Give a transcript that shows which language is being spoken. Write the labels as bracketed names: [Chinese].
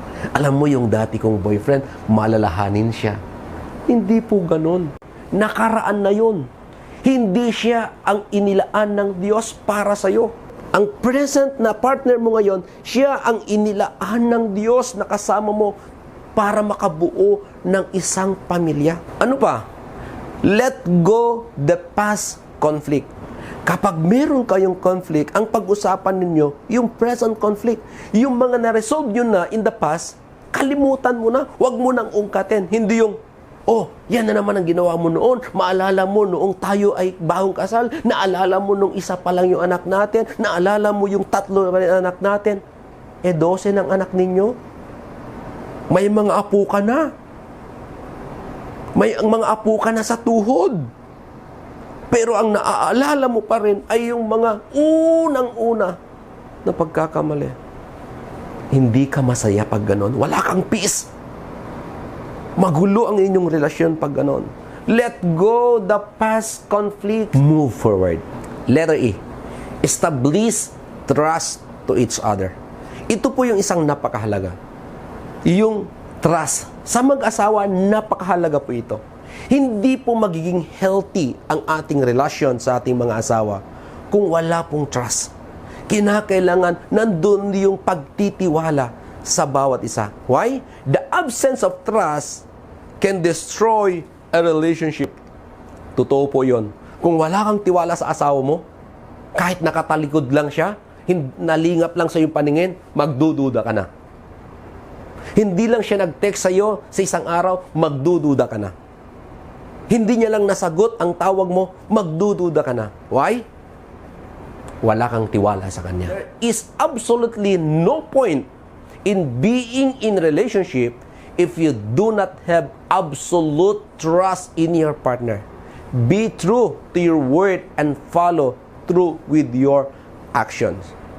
[Filipino] Alam mo yung dati kong boyfriend, malalahanin siya. Hindi po ganon. Nakaraan na yun. Hindi siya ang inilaan ng Diyos para sa'yo. Ang present na partner mo ngayon, siya ang inilaan ng Diyos na kasama mo para makabuo ng isang pamilya. Ano pa? [English] Let go the past conflict. [Filipino] Kapag meron kayong conflict, ang pag-usapan ninyo, yung present conflict, yung mga na-resolve nyo na in the past, kalimutan mo na, huwag mo nang ungkatin. Hindi yung, oh, yan na naman ang ginawa mo noon. Maalala mo noong tayo ay bagong kasal. Naalala mo nung isa pa lang yung anak natin. Naalala mo yung 3 na anak natin. 12 ng anak ninyo. May mga apo ka na. May ang mga apo ka na sa tuhod. Pero ang naaalala mo pa rin ay yung mga unang-una na pagkakamali. Hindi ka masaya pag ganon. Wala kang peace. Magulo ang inyong relasyon pag ganon. [English] Let go the past conflict. Move forward. Letter E. Establish trust to each other. [Filipino] Ito po yung isang napakahalaga. Yung trust. Sa mag-asawa, napakahalaga po ito. Hindi po magiging healthy ang ating relasyon sa ating mga asawa kung wala pong trust. Kinakailangan nandun yung pagtitiwala sa bawat isa. [English] Why? The absence of trust can destroy a relationship. [Filipino] Totoo po yon. Kung wala kang tiwala sa asawa mo, kahit nakatalikod lang siya, nalingap lang sa iyong paningin, magdududa ka na. Hindi lang siya nag-text sa'yo sa isang araw, magdududa ka na. Hindi niya lang nasagot ang tawag mo, magdududa ka na. [English] Why? [Filipino] Wala kang tiwala sa kanya. [English] There is absolutely no point in being in relationship if you do not have absolute trust in your partner. Be true to your word and follow through with your actions.